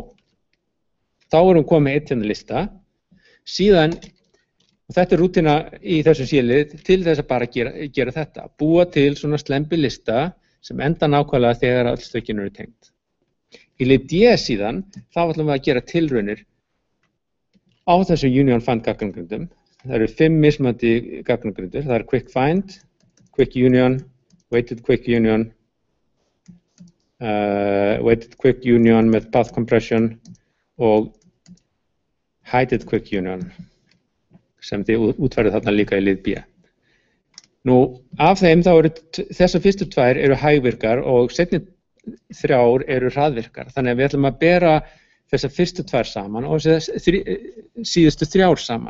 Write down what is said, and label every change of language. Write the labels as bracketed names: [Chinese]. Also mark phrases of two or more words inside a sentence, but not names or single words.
[Icelandic] Þá erum við komið eitt hérna lista. Síðan, og þetta er rútína í þessu sélið til þess að bara gera þetta. Búa til svona slembi lista sem enda nákvæmlega þegar öll stökin eru tengd. Í lið D síðan, þá ætlum við að gera tilraunir á þessu Unified gagnagrindum. Það eru 5 mismunandi gagnagrindur. Það er Quick Find, Quick Union, Weighted Quick Union, Weighted Quick Union með Path Compression og Heighted Quick Union sem þið útfærið þarna líka í lið B. Nú, af þeim þá eru þessar fyrstu 2 eru hægvirkar og seinni 3 eru hraðvirkar. Þannig að við ætlum að bera þessar fyrstu 2 saman og síðustu 3 saman.